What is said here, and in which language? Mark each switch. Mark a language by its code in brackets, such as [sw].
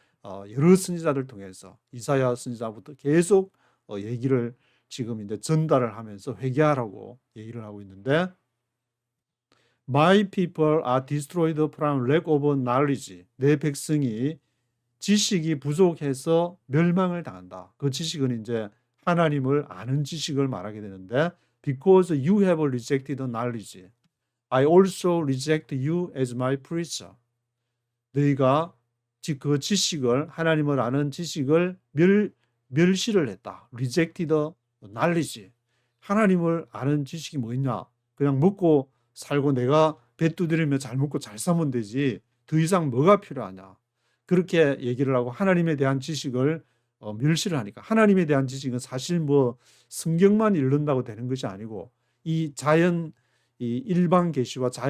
[ko] 여러 선지자들 통해서 이사야 선지자부터 계속 얘기를 지금 이제 전달을 하면서 회개하라고 얘기를 하고 있는데 [en] My people are destroyed from lack of knowledge. [ko] 내 백성이 지식이 부족해서 멸망을 당한다. 그 지식은 이제 하나님을 아는 지식을 말하게 되는데 [en] Because you have rejected knowledge, I also reject you as my preacher. [ko] 너희가 그 지식을 하나님을 아는 지식을 멸시를 했다. [en] Rejected knowledge. [ko] 하나님을 아는 지식이 뭐냐? 그냥 먹고 살고 내가 배 두드리며 잘 먹고 잘 사면 되지 더 이상 뭐가 필요하냐 그렇게 얘기를 하고 하나님에 대한 지식을 멸시를 하니까 하나님에 대한 지식은 사실 뭐 성경만 읽는다고 되는 것이 아니고 이 일반 계시와